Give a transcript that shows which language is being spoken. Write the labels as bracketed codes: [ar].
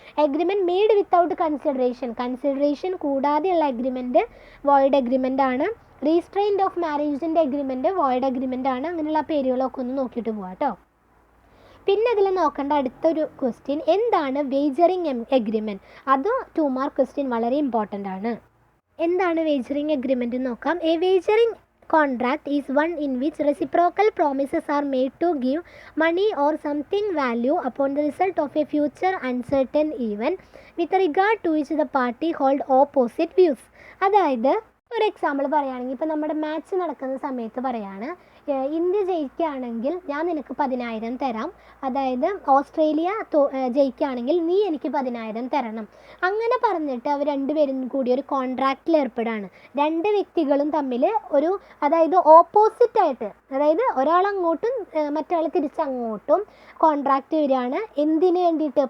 [en] agreement made without consideration [ml] കൂടാതെയുള്ള agreement void agreement ആണ്. Restrained of മാരേജിൻ്റെ agreement void agreement ആണ്. അങ്ങനെയുള്ള പേരുകളൊക്കെ ഒന്ന് നോക്കിയിട്ട് പോകാം കേട്ടോ. പിന്നെ ഇതിൽ നോക്കേണ്ട അടുത്തൊരു ക്വസ്റ്റ്യൻ എന്താണ് വേജറിങ് എഗ്രിമെൻറ്റ്. അത് 2 മാർക്ക് ക്വസ്റ്റ്യൻ വളരെ ഇമ്പോർട്ടൻ്റ് ആണ്. എന്താണ് വേജറിങ് എഗ്രിമെൻറ്റ് എന്ന് നോക്കാം. [en] A wagering contract is one in which reciprocal promises are made to give money or something value upon the result of a future uncertain event with regard to which the party hold opposite views. [ml] അതായത് ഒരു example പറയുകയാണെങ്കിൽ ഇപ്പോൾ നമ്മുടെ match നടക്കുന്ന സമയത്ത് പറയാണ്, India ജയിക്കുകയാണെങ്കിൽ ഞാൻ നിനക്ക് 10,000 തരാം, അതായത് ഓസ്ട്രേലിയ ജയിക്കുകയാണെങ്കിൽ നീ എനിക്ക് 10,000 തരണം. അങ്ങനെ പറഞ്ഞിട്ട് അവർ രണ്ടുപേരും കൂടി ഒരു കോൺട്രാക്റ്റിൽ ഏർപ്പെടുകയാണ്. രണ്ട് വ്യക്തികളും തമ്മിൽ ഒരു, അതായത് ഓപ്പോസിറ്റായിട്ട്, അതായത് ഒരാൾ അങ്ങോട്ടും മറ്റൊരാൾ തിരിച്ചങ്ങോട്ടും കോൺട്രാക്റ്റ് വരികയാണ്. എന്തിനു വേണ്ടിയിട്ട്?